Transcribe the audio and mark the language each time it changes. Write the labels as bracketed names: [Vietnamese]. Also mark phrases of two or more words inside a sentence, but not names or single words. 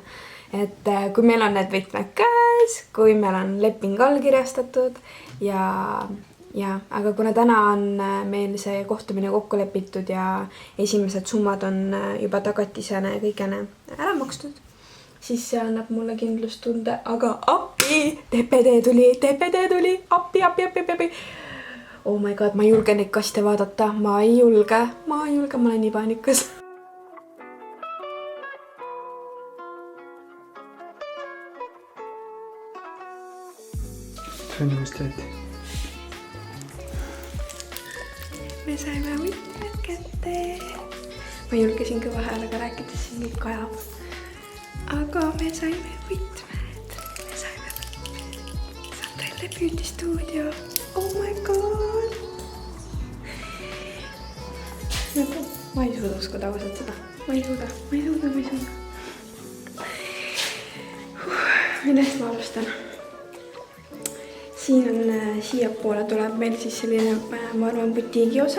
[Estonian] Et kui meil on need võtmed käes, kui meil on leping allkirjastatud ja, aga kuna täna on meil see kohtumine kokku lepitud ja esimesed summad on juba tagatisena ja kõigene ära makstud, siis see annab mulle kindlustunde, aga appi, TPD tuli, appi. [English] Oh my god, [Estonian] ma ei julge neid kaste vaadata, ma ei julge, ma olen nii paanikas. Mis teed? Me saime võtmed kätte. Ma julgesin kõva häälega rääkides, siis nüüd kajab. aga me saime võtmed. Sandrelle beauty-stuudio. [English] Oh my god! [Estonian] Ma ei suuda uskuda ausalt seda. Ma ei suuda. Millest ma alustan? Siin on siia poole tuleb meil siis selline, ma arvan, butiigi osa.